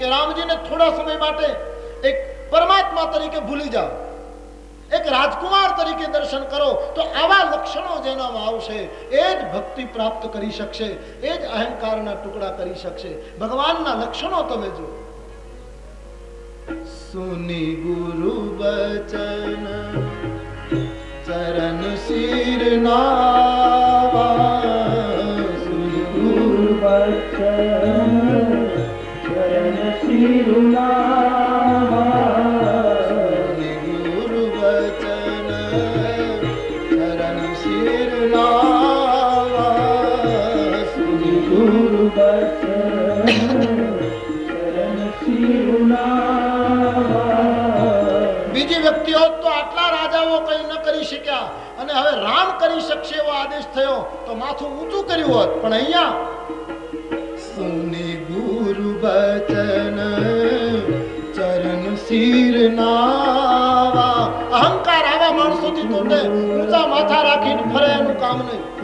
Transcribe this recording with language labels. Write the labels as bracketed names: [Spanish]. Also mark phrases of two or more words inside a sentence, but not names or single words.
[Gujarati] રામજીને થોડા સમય માટે એક પરમાત્મા તરીકે ભૂલી જાઓ, એક રાજકુમાર તરીકે દર્શન કરો, તો આવા લક્ષણો જેનામાં આવશે એ જ ભક્તિ પ્રાપ્ત કરી શકશે, એ જ અહંકારના ટુકડા કરી શકશે. ભગવાનના લક્ષણો તમે જુઓ. [Awadhi] सुनी गुरु बचन चरण सिर नावा गुरु बचन चरण सिर नावा गुरु बचन चरण सिर नावा गुरु बचन चरण सिर नावा [Gujarati] બીજી વ્યક્તિઓ તો આટલા રાજાઓ કંઈ ન કરી શક્યા અને હવે રામ કરી શકશે એવો આદેશ થયો તો માથું ઊંચું કર્યું હોત પણ અહીંયા [Awadhi] सुनी गुरु बचन चरण सिर नावा [Gujarati] અહંકાર આવા માણસોથી તૂટે ઊંચા માથા રાખીને ફરે એનું કામ નહીં